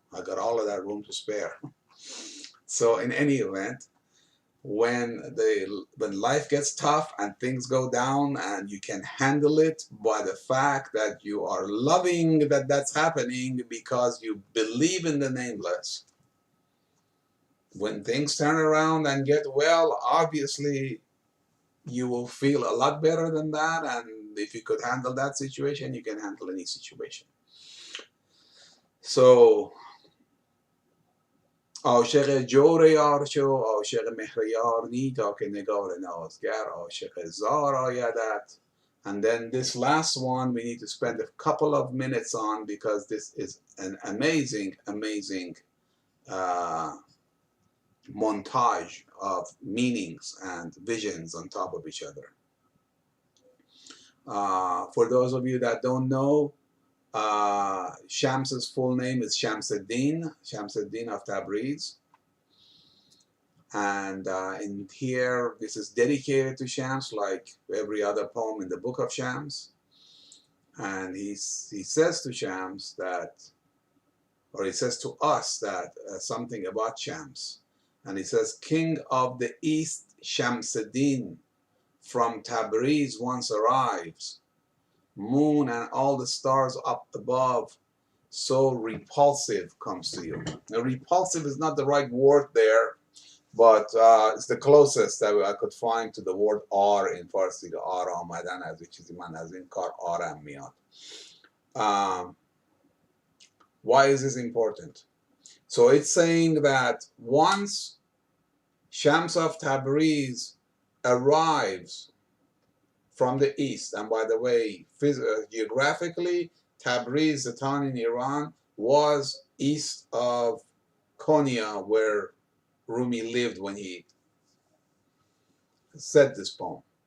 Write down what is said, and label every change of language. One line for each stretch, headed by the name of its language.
English: I got all of that room to spare. So in any event, when life gets tough and things go down and you can handle it by the fact that you are loving that that's happening because you believe in the nameless, when things turn around and get well, obviously you will feel a lot better than that. And if you could handle that situation, you can handle any situation.
Persian: So عاشق جور یار شو، عاشق مهر یار نی، تا که نگار نازگر عاشق زار آیدت.
English: And then this last one we need to spend a couple of minutes on, because this is an amazing, amazing montage of meanings and visions on top of each other. For those of you that don't know, Shams's full name is Shamsuddin of Tabriz. And in here, this is dedicated to Shams, like every other poem in the book of Shams. And he says to Shams that, or he says to us that something about Shams. And he says, King of the East, Shamsuddin, from Tabriz once arrives, moon and all the stars up above, so repulsive comes to you. Now, repulsive is not the right word there, but it's the closest that I could find to the word R in Farsi.
Persian: R آمدن از یه چیزی من از این کار آرم میاد.
English: Why is this important? So it's saying that once Shams of Tabriz arrives from the east, and by the way, geographically, Tabriz, the town in Iran, was east of Konya, where Rumi lived when he said this poem.